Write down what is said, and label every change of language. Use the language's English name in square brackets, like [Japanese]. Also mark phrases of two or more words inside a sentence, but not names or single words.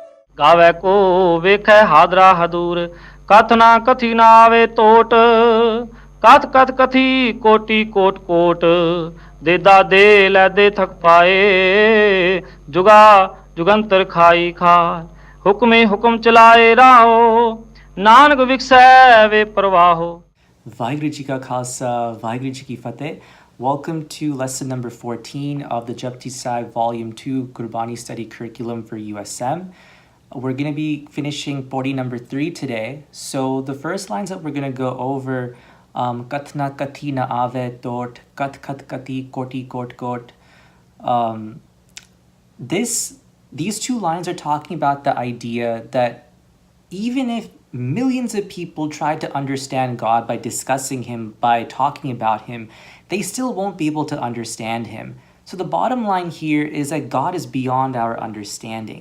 [Punjabi] ਗਾਵੇ ਕੋ ਵੇਖੈ ਹਾਦਰਾ ਹਦੂਰ, ਕਥ ਨਾ ਕਥੀ ਨਾ ਆਵੇ ਤੋਟ, ਕਥ ਕਥ ਕਥੀ ਕੋਟੀ ਕੋਟ ਕੋਟ, ਦੇਦਾ ਦੇ ਲੈਦੇ ਥਕ ਪਾਏ, ਜੁਗਾ ਜੁਗੰਤਰ ਖਾਈ ਖਾਏ, ਹੁਕਮੇ ਹੁਕਮ ਚਲਾਏ ਰਾਹੋ, ਨਾਨਕ ਵਿਖਸੈ ਵੇ ਪ੍ਰਵਾਹੋ। ਵਾਹਿਗੁਰੂ ਜੀ ਕਾ ਖ਼ਾਲਸਾ, ਵਾਹਿਗੁਰੂ ਜੀ ਕੀ ਫ਼ਤਿਹ. [English] Welcome to lesson number 14 of the Japji Sahib Volume 2 Gurbani Study Curriculum for USM. We're going to be finishing Pori number 3 today. So the first lines that we're going to go over, [Punjabi] ਕਥਨਾ ਕਥੀ ਨ ਆਵੈ ਤੋਟਿ, ਕਥਿ ਕਥਿ ਕਥੀ ਕੋਟੀ ਕੋਟਿ ਕੋਟਿ. [English] These two lines are talking about the idea that even if millions of people try to understand God by discussing Him, by talking about Him, they still won't be able to understand Him. So the bottom line here is that God is beyond our understanding.